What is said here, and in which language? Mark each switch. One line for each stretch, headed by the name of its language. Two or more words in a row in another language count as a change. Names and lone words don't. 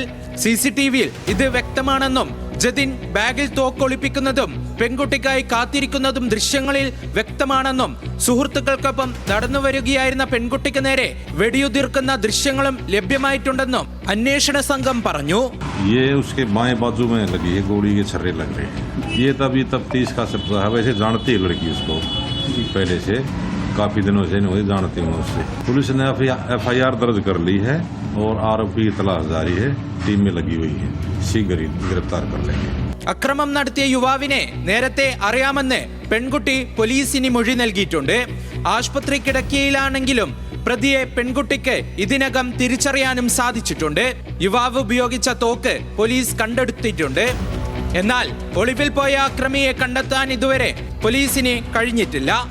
Malayalam: CCTVയിൽ ഇത് വ്യക്തമാണെന്നും ജതിൻ ബാഗിൽ തോക്കൊളിപ്പിക്കുന്നതും പെൺകുട്ടിക്കായി കാത്തിരിക്കുന്നതും ദൃശ്യങ്ങളിൽ വ്യക്തമാണെന്നും സുഹൃത്തുക്കൾക്കൊപ്പം നടന്നുവരികയായിരുന്ന പെൺകുട്ടിക്ക് നേരെ വെടിയുതിർക്കുന്ന ദൃശ്യങ്ങളും ലഭ്യമായിട്ടുണ്ടെന്നും അന്വേഷണ സംഘം പറഞ്ഞു.
Hindi: काफ़ी दिनों से नहीं जानती हूँ उससे। पुलिस ने FIR दर्ज कर ली है और आरोपी की तलाश जारी है। टीम में लगी हुई है, शीघ्र गिरफ्तार कर लेंगे.
Malayalam: അക്രമം നടത്തിയ യുവാവിനെ നേരത്തെ അറിയാമെന്ന് പെൺകുട്ടി പോലീസിന് മൊഴി നൽകിയിട്ടുണ്ട്. ആശുപത്രി കിടക്കയിലാണെങ്കിലും പ്രതിയെ പെൺകുട്ടിക്ക് ഇതിനകം തിരിച്ചറിയാനും സാധിച്ചിട്ടുണ്ട്. യുവാവ് ഉപയോഗിച്ച തോക്ക് പോലീസ് കണ്ടെടുത്തിട്ടുണ്ട്. എന്നാൽ ഒളിവിൽ പോയ അക്രമിയെ കണ്ടെത്താൻ ഇതുവരെ പോലീസിന് കഴിഞ്ഞിട്ടില്ല.